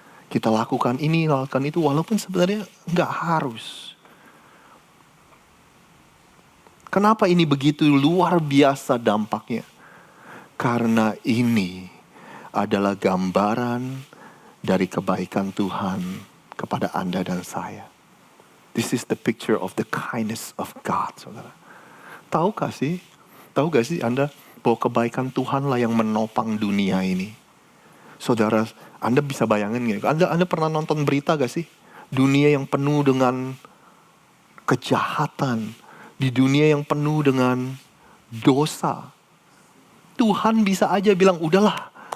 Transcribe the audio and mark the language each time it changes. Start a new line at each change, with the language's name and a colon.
Indonesian: Kita lakukan ini, lakukan itu walaupun sebenarnya nggak harus. Kenapa ini begitu luar biasa dampaknya? Karena ini adalah gambaran dari kebaikan Tuhan kepada Anda dan saya.
English: This is the picture of the kindness of God saudara.
Indonesian: Tahu gak sih Anda bahwa kebaikan Tuhanlah yang menopang dunia ini? Saudara, Anda bisa bayangin gak? Anda pernah nonton berita gak sih? Dunia yang penuh dengan kejahatan. Di dunia yang penuh dengan dosa. Tuhan bisa aja bilang, udahlah.